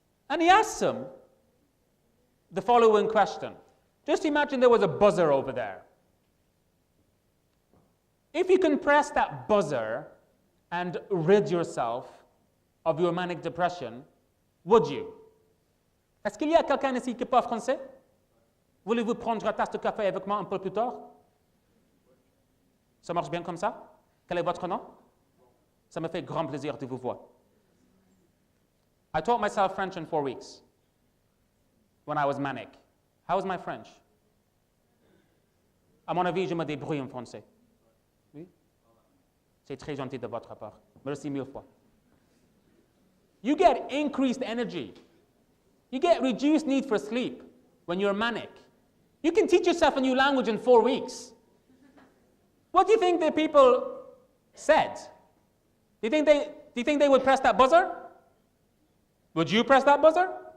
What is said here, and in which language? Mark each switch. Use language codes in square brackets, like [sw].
[en] And he asks them the following question. Just imagine there was a buzzer over there. If you can press that buzzer and rid yourself of your manic depression, would you? [fr] Est-ce qu'il y a quelqu'un ici qui parle français? Voulez-vous prendre une tasse de café avec moi un peu plus tard? Ça marche bien comme ça? Quel est votre nom? Ça me fait grand plaisir de vous voir. [en] I taught myself French in 4 weeks when I was manic. How was my French? [fr] À mon avis, je me débrouille en français. Oui? C'est très gentil de votre part. Merci mille fois. [en] You get increased energy. You get reduced need for sleep when you're manic. You can teach yourself a new language in 4 weeks. What do you think the people said? Do you think they would press that buzzer? Would you press that buzzer?